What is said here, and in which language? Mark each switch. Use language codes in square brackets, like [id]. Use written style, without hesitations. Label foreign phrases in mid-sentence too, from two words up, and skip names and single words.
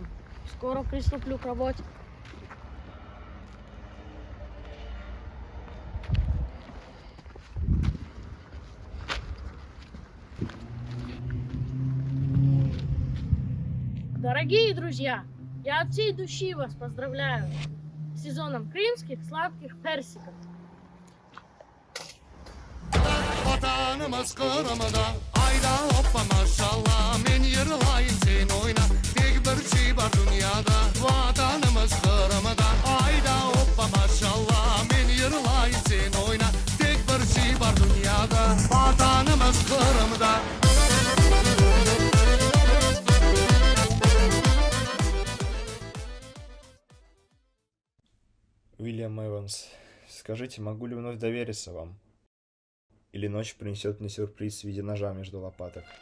[ru] Скоро приступлю к работе. Дорогие друзья, я от всей души вас поздравляю с сезоном крымских сладких персиков. [crh] Vatanımız Kırım'da ayda hoppa maşallah min yırlayın sen oyna tek bir şey var dünyada vatanımız Kırım'da ayda hoppa maşallah min yırlayın sen oyna tek bir şey var dünyada vatanımız Kırım'da. [ru] Уильям Эванс, скажите, могу ли вновь довериться вам? Или ночь принесет мне сюрприз в виде ножа между лопаток?